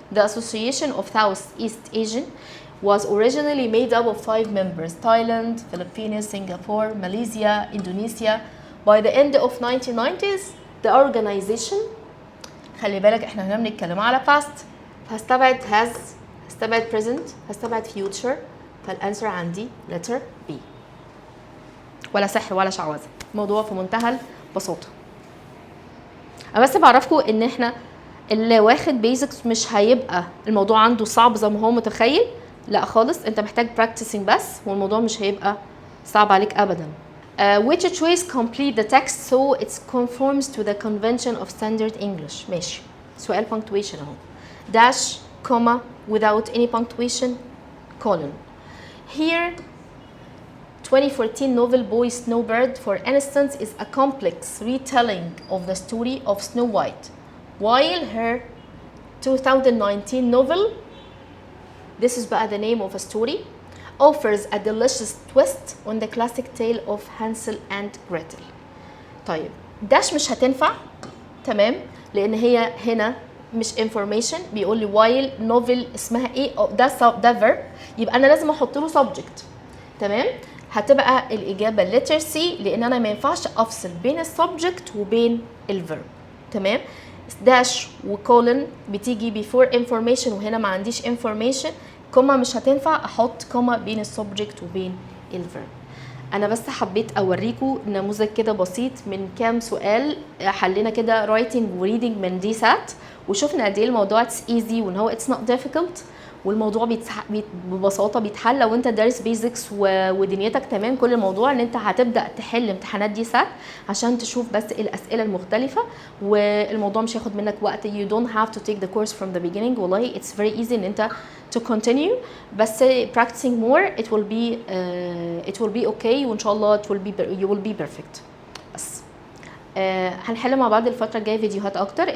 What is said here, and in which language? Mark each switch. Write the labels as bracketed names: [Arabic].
[English] The Association of Southeast Asian was originally made up of 5 members: Thailand, Philippines, Singapore, Malaysia, Indonesia. By the end of 1990s the organization، خلي بالك احنا هنا بنتكلم على past، هستبعد has، هستبعد present، هستبعد future، فالانسر عندي letter B. [Arabic] ولا سحر ولا شعوذه، الموضوع في منتهى البساطه. انا بس بعرفكم ان احنا اللي واخد بيزكس مش هيبقى الموضوع عنده صعب زي ما هو متخيل، لا خالص، انت محتاج practicing بس والموضوع مش هيبقى صعب عليك ابدا. [English] Which choice complete the text so it conforms to the convention of standard English. [Arabic] ماشي. سؤال punctuation اهو. [English] dash, comma, without any punctuation, colon. Here 2014 novel Boy Snowbird, for instance, is a complex retelling of the story of Snow White, while her 2019 novel, this is بقى the name of a story, offers a delicious twist on the classic tale of Hansel and Gretel. [Arabic] طيب dash مش هتنفع، تمام، لأن هي هنا مش information، بيقول لي while novel اسمها ايه، ده verb، يبقى أنا لازم أحط له subject. تمام. هتبقى الاجابه letter C، لان انا ما ينفعش افصل بين السبجكت وبين الفيرب. تمام. داش وكولن بتيجي before information، وهنا ما عنديش information. كوما مش هتنفع، احط كوما بين السبجكت وبين الفيرب. انا بس حبيت اوريكم نموذج كده بسيط من كام سؤال حلينا كده رايتنج وريدنج من دي سات، وشفنا قد ايه الموضوع اتس ايزي وان هو اتس نوت ديفيكولت، والموضوع ببساطه بيتحل لو انت دارس بيزكس ودنيتك تمام. كل الموضوع ان انت هتبدا تحل امتحانات دي سات عشان تشوف بس الاسئله المختلفه، والموضوع مش هياخد منك وقت. [English] you don't have to take the course from the beginning. والله it's very easy ان انت to continue، بس practicing more it will be okay، وان شاء الله you will be perfect. [Arabic] بس هنحل مع بعض الفتره الجايه فيديوهات اكتر.